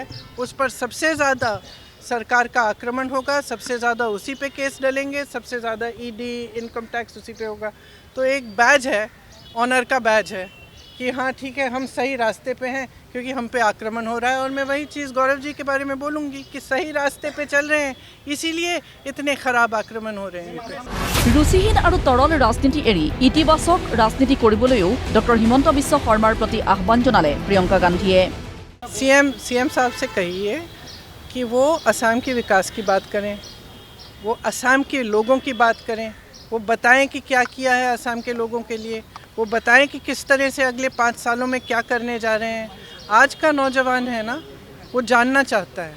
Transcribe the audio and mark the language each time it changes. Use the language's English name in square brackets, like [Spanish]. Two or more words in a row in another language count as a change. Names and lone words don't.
[Hindi] उस पर सबसे ज़्यादा सरकार का आक्रमण होगा, सबसे ज़्यादा उसी पे केस डलेंगे, सबसे ज़्यादा ईडी, इनकम टैक्स उसी पे होगा। तो एक बैज है, ऑनर का बैज है कि हाँ ठीक है, हम सही रास्ते पे हैं क्योंकि हम पे आक्रमण हो रहा है। और मैं वही चीज़ गौरव जी के बारे में बोलूँगी कि सही रास्ते पे चल रहे हैं, इसीलिए इतने खराब आक्रमण हो रहे हैं। [Assamese] ৰুচিহীন আৰু তৰল ৰাজনীতি এৰি ইতিবাচক ৰাজনীতি কৰিবলৈও ডক্টৰ হিমন্ত বিশ্ব শৰ্মাৰ প্ৰতি আহ্বান জনালে প্ৰিয়ংকা গান্ধীয়ে। [Hindi] सीएम साहब से कहिए कि वो असम के विकास की बात करें, वो असम के लोगों की बात करें, वो बताएं कि क्या किया है असम के लोगों के लिए, वो बताएं कि किस तरह से अगले 5 सालों में क्या करने जा रहे हैं। आज का नौजवान है ना, वो जानना चाहता है।